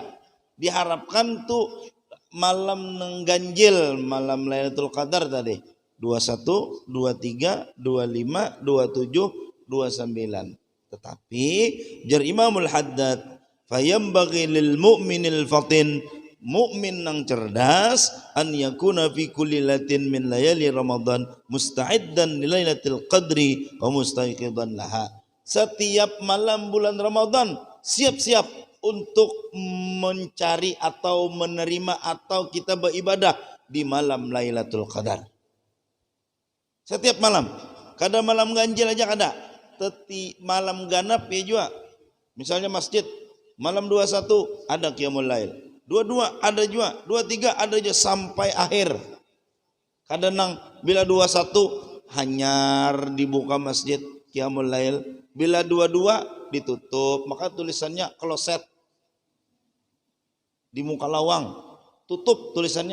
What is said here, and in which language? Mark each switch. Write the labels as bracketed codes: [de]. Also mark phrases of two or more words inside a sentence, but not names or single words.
[bjn] Diharapkan tuh malam nengganjil malam Lailatul Qadar tadi 21, 23, 25, 27, 29. Tetapi jar Imamul Haddad [ar] فينبغي للمؤمن الفطن, [bjn] mukmin nang cerdas, [ar] أن يكون في كل ليلة من ليالي رمضان مستعدا لليلة القدر ومستعدا لها. [id] Setiap malam bulan Ramadan siap-siap untuk mencari atau menerima atau kita beribadah di malam Lailatul Qadar. Setiap malam, [bjn] kada malam ganjil aja kada, teti malam ganap ya juga. [id] Misalnya masjid malam 21 ada [ar] قيام الليل, [id] 22 ada juga, 23 ada juga sampai akhir. [bjn] Kadang nang bila 21 hanyar dibuka masjid [ar] قيام الليل, [bjn] bila 22 ditutup, maka tulisannya kloset di muka lawang, tutup tulisannya.